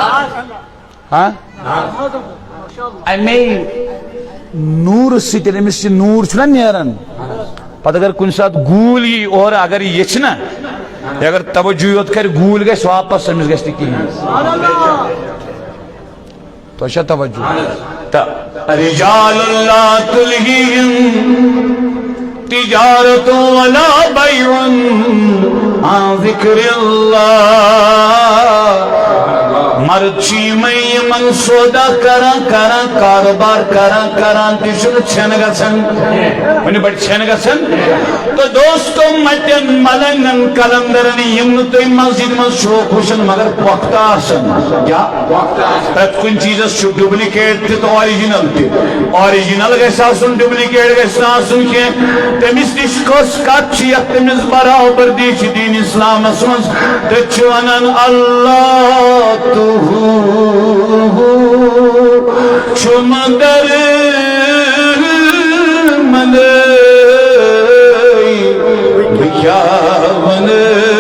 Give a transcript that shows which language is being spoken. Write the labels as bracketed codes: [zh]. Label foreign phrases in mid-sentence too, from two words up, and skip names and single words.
[ks] امے نوٗرٕ سۭتۍ أمِس یہِ نوٗر چھُنہ نیران پتہٕ اگر کُنہِ ساتہٕ گوٗلۍ یی اورٕ اگر یہِ ییٚژھِ نہ یہِ اگر توجہ یوت کرِ گوٗلۍ گژھِ واپس أمِس گژھِ نہٕ کِہیٖنۍ تۄہہِ چھا توجہ تہٕ [ar] رِجال لا تُلہیہم تجارت ولا بیع عن ذکر [ks] اللہ مرد چھ یمن سودا کران کران کاروبار کران کران تہ چھُنہٕ چھٮ۪ن گژھان وۄنۍ بڑِ چھٮ۪ن گژھان تو دوستو متٮ۪ن ملنگن کلندرن یم نہٕ تُہۍ مسجد منٛز شوق وٕچھان مگر پۄختہٕ آسان کیٛاہ پرٛٮ۪تھ کُنہِ چیٖزس چھُ ڈُپلِکیٹ تہِ تہٕ آرِجنل تہِ آرِجنل گژھِ آسُن ڈُپلِکیٹ گژھِ نہٕ آسُن کینٛہہ تٔمِس نِش کۄس کتھ چھِ یتھ تٔمِس برابردی چھِ دیٖن اسلامس منٛز تٔتھۍ چھِ ونان اللہ چھُم در ملے بہٕ کیٛاہ ونہٕ